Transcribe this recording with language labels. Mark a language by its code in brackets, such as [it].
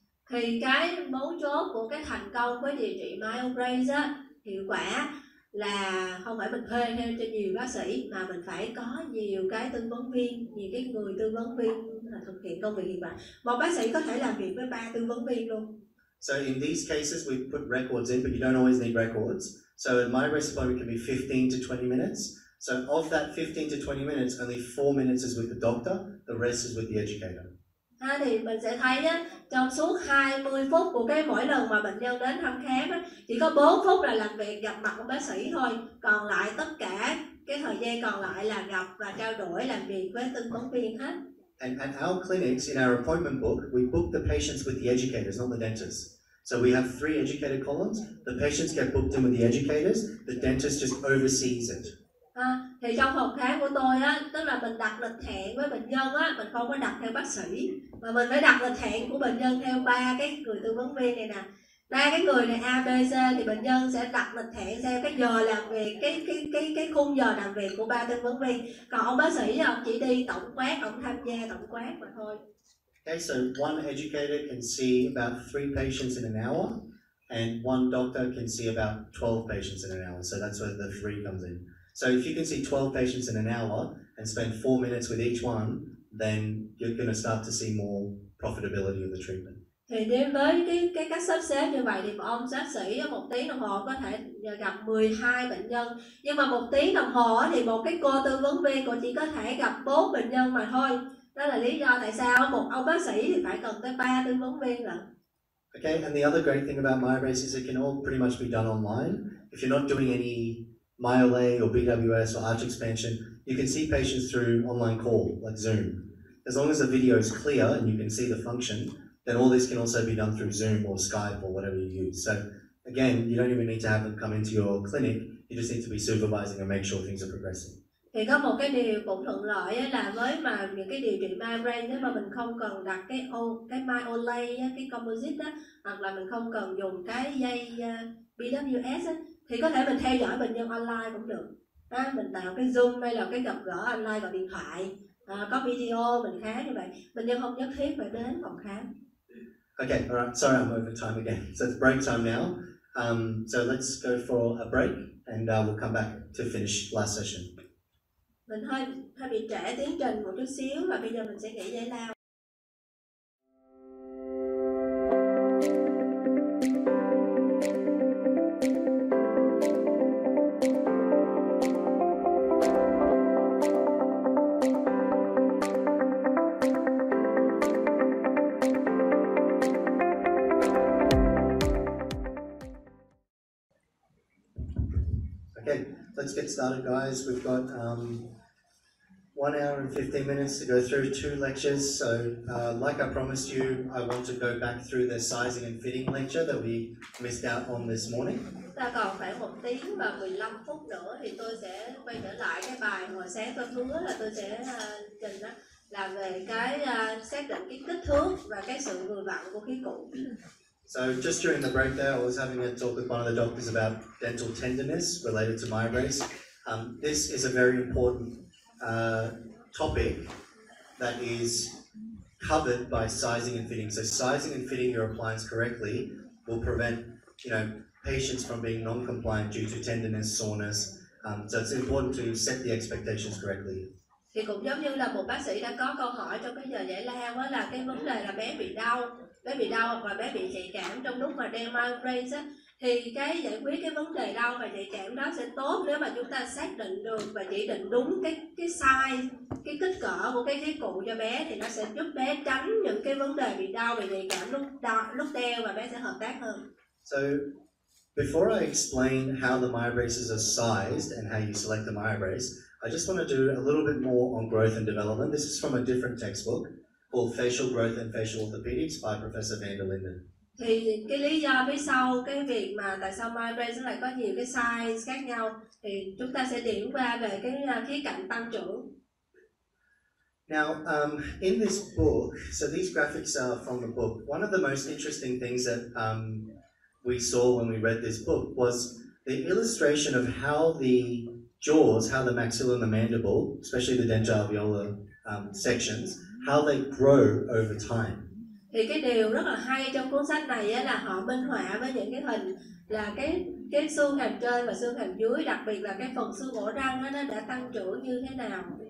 [vi] Thì cái mấu chốt của cái thành công với điều trị Myobrace á, hiệu quả là không phải mình thuê thêm cho nhiều bác sĩ, mà mình phải có nhiều cái tư vấn viên, nhiều cái người tư vấn viên là thực hiện công việc hiệu quả. Một bác sĩ có thể làm việc với 3 tư vấn viên luôn. [en] So in these cases we put records in, but you don't always need records. So a Myobrace appointment can be 15 to 20 minutes. So of that 15 to 20 minutes, only 4 minutes is with the doctor, the rest is with the educator. [vi] Thì mình sẽ thấy á, trong suốt 20 phút của cái mỗi lần mà bệnh nhân đến thăm khám á, chỉ có 4 phút là làm việc gặp mặt của bác sĩ thôi, còn lại tất cả cái thời gian còn lại là gặp và trao đổi làm việc với tư vấn viên hết. [en] And at our clinics, in our appointment book, we book the patients with the educators, not the dentists. So we have 3 educated columns. The patients get booked in with the educators. The dentist just oversees it. [vi] Thì trong phòng khám của tôi á, tức là mình đặt lịch hẹn với bệnh nhân á, mình không có đặt theo bác sĩ, mà mình phải đặt lịch hẹn của bệnh nhân theo 3 cái người tư vấn viên này nè. 3 cái người này A, B, C thì bệnh nhân sẽ đặt lịch hẹn theo cái giờ làm việc, cái khung giờ làm việc của 3 tư vấn viên. Còn ông bác sĩ ông chỉ đi tổng quát, ông tham gia tổng quát mà thôi. [en] Okay, so one educator can see about 3 patients in an hour, and one doctor can see about 12 patients in an hour. So that's where the 3 comes in. So if you can see 12 patients in an hour and spend 4 minutes with each one, then you're going to start to see more profitability of the treatment. [vi] Thì đến với cái cách sắp xếp như vậy thì ông bác sĩ 1 tiếng đồng hồ có thể gặp 12 bệnh nhân. Nhưng mà 1 tiếng đồng hồ thì một cái cô tư vấn viên cô chỉ có thể gặp 4 bệnh nhân mà thôi. Đó là lý do tại sao một ông bác sĩ thì phải cần tới 3 tư vấn viên lận. [en] Okay, and the other great thing about Myobrace is it can all pretty much be done online. If you're not doing any MyoLay or BWS or arch expansion, you can see patients through online call, like Zoom. As long as the video is clear and you can see the function, then all this can also be done through Zoom or Skype or whatever you use. So again, you don't even need to have them come into your clinic, you just need to be supervising and make sure things are progressing. [vi] Thì có một cái điều cũng thuận lợi là với mà những cái điều trị Myobrace, nếu mà mình không cần đặt cái MyoLay, cái composite á, hoặc là mình không cần dùng cái dây BWS á, thì có thể mình theo dõi bệnh nhân online cũng được. Mình tạo cái Zoom hay là cái gặp gỡ online gọi điện thoại, có video mình khám như vậy. Bệnh nhân không nhất thiết phải đến phòng khám. [en] Okay, all right. Sorry, I'm over time again. So it's break time now. So let's go for a break, and we'll come back to finish last session. [vi] Mình hơi bị trễ tiến trình một chút xíu, và bây giờ mình sẽ nghỉ giải lao. [en] Okay, let's get started, guys. We've got 1 hour and 15 minutes to go through 2 lectures. So, like I promised you, I want to go back through the sizing and fitting lecture that we missed out on this morning. [vi] Ta còn khoảng 1 tiếng và 15 phút nữa thì tôi sẽ quay trở lại cái bài hồi sáng tôi hứa là tôi sẽ trình đó, là về cái xác định cái kích thước và cái sự vừa vặn của khí cụ. [en] So just during the break there, I was having a talk with one of the doctors about dental tenderness related to Myobrace. This is a very important topic that is covered by sizing and fitting. So sizing and fitting your appliance correctly will prevent, patients from being non-compliant due to tenderness, soreness. So it's important to set the expectations correctly. [vi] Thì cũng giống như là một bác sĩ đã có câu hỏi trong cái giờ giải lao đó, là cái vấn đề là bé bị đau hoặc là bé bị nhạy cảm trong lúc mà đeo Myobrace á, thì cái giải quyết cái vấn đề đau và nhạy cảm đó sẽ tốt nếu mà chúng ta xác định được và chỉ định đúng cái size, cái kích cỡ của cái khí cụ cho bé, thì nó sẽ giúp bé tránh những cái vấn đề bị đau và nhạy cảm lúc đeo, và bé sẽ hợp tác hơn. [en] So before I explain how the Myobraces are sized and how you select the Myobrace, I just want to do a little bit more on growth and development. This is from a different textbook called Facial Growth and Facial Orthopedics by Professor Van der Linden. [vi] Thì cái lý do phía sau cái việc mà tại sao Myobrace lại có nhiều cái size khác nhau thì chúng ta sẽ điểm qua về cái khía cạnh tăng trưởng. [en] Now, in this book, so these graphics are from the book. One of the most interesting things that we saw when we read this book was the illustration of how the jaws, how the maxilla and the mandible, especially the dental sections, how they grow over time. [vi] Thì cái điều rất là hay trong cuốn sách này là họ minh họa với những cái hình là cái xương hàm trên và xương hàm dưới, đặc biệt là cái phần xương ổ răng nó đã tăng trưởng như thế nào.